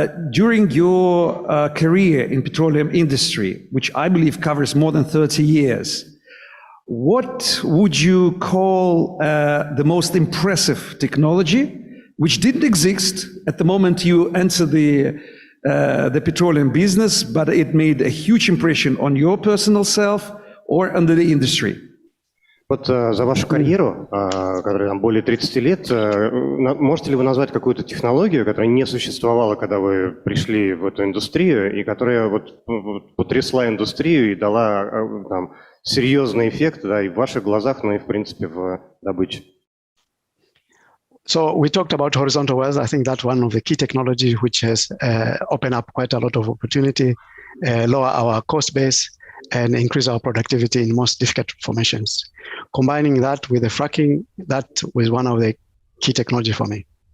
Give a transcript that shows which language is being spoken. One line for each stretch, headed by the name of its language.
English: During your career in petroleum industry, which I believe covers more than 30 years, what would you call the most impressive technology which didn't exist at the moment you entered the petroleum business, but it made a huge impression on your personal self or under the industry?
Russian: Вот за вашу карьеру, которая там более 30 лет, можете ли вы назвать какую-то технологию, которая не существовала, когда вы пришли в эту индустрию, и которая вот потрясла индустрию и дала там серьезный эффект, да, и в ваших глазах, ну и в принципе в добыче?
English: So we talked about horizontal wells. I think that's one of the key technologies which has opened up quite a lot of opportunity, lower our cost base, and increase our productivity in most difficult formations. Combining that with the fracking, that was one of the key technology for me.